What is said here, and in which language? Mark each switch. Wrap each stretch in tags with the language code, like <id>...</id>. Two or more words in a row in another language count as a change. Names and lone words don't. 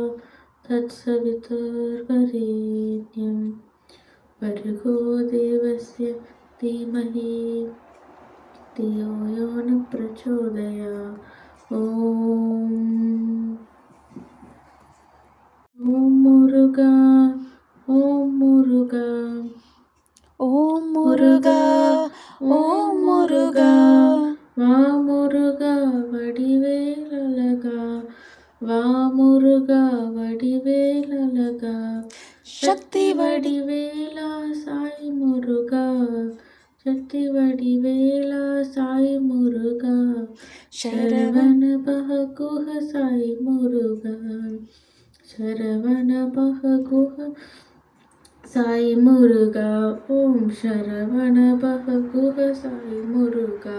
<sa>तत्सवितुर्वरेण्यं भर्गो देवस्य धीमहि धियो यो न प्रचोदयात्</sa> <ta>ஓம் முருகா ஓம் முருகா ஓம் முருகா ஓம் முருகா வா முருகா வடிவேலழகா வா முருகா வடிவேலழகா சக்தி வடிவேலா சாய் முருகா சக்தி வடிவேலா சாய் முருகா சரவண பவகுஹ சாய் முருகா சரவண பவகுஹ சாய் முருகா ஓம் சரவண பவகுஹ சாய் முருகா</ta>